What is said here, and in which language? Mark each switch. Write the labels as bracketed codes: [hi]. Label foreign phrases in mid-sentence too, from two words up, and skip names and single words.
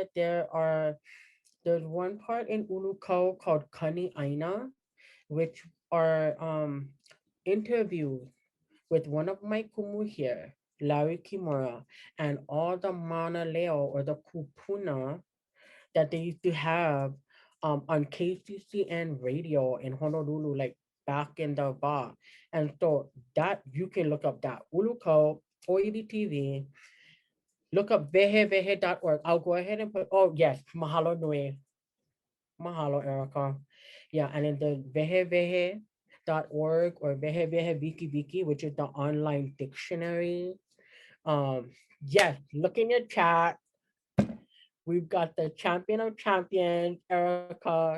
[en] There's one part in Uluko called Kani Aina, which are interviews with one of my kumu here, Larry Kimura, and all the [haw] mana leo, [en] or the kupuna, that they used to have on KCCN radio in Honolulu, like back in the bar. And so that you can look up that Uluko, OED TV, look up vehevehe.org. I'll go ahead and put, oh yes, [haw] mahalo nui. Mahalo, Erica. [en] Yeah, and then the vehevehe.org or vehevehe wiki, which is the online dictionary. Yes, look in your chat. We've got the champion of champions, Erica.